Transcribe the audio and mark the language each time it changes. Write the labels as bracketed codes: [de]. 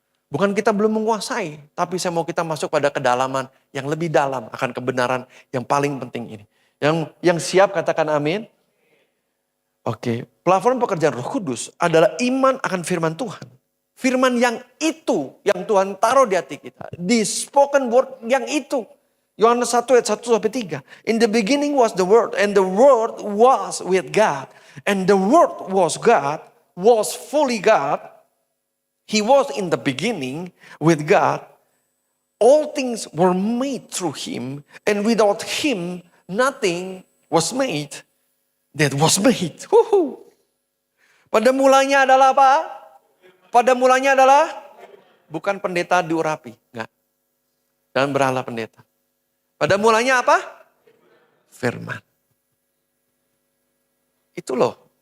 [id] Bukan kita belum menguasai, tapi saya mau kita masuk pada kedalaman yang lebih dalam akan kebenaran yang paling penting ini. Yang siap katakan amin. Oke, platform pekerjaan Roh Kudus adalah iman akan firman Tuhan. Firman yang itu, yang Tuhan taruh di hati kita. Di [en] spoken word [id] yang itu. Yohanes 1 ayat 1 sampai 3. [en] In the beginning was the word, and the word was with God. And the word was God, was fully God. He was in the beginning with God. All things were made through him, and without him nothing was made that was made. [id] Pada mulanya adalah apa? Pada mulanya adalah bukan pendeta diurapi, enggak. Dan berhala pendeta. Pada mulanya apa? Firman. Itu loh.